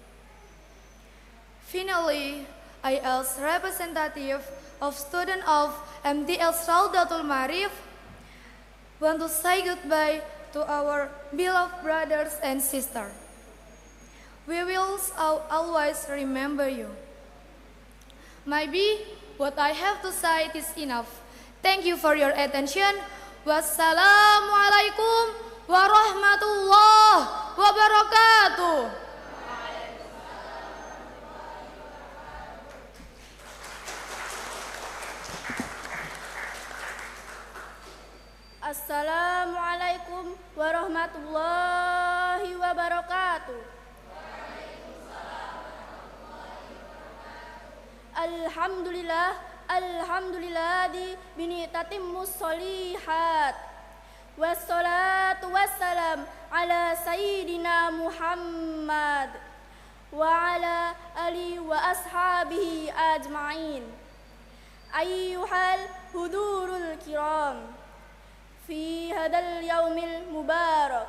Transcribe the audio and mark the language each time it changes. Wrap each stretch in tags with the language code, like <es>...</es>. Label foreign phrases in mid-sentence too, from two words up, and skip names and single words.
<en>Finally, I as representative of student of MTS Raudatul Ma'arif want to say goodbye to our beloved brothers and sisters. We will always remember you. Maybe what I have to say is enough. Thank you for your attention.</en> <ar>والسلام عليكم ورحمة الله وبركاته. السلام عليكم ورحمة الله وبركاته. الحمد لله، الحمد لله الذي بنعمته تتم الصالحات. والصلاة والسلام على سيدنا محمد وعلى آله وأصحابه أجمعين. أيها الحضور الكرام، في هذا اليوم المبارك</ar>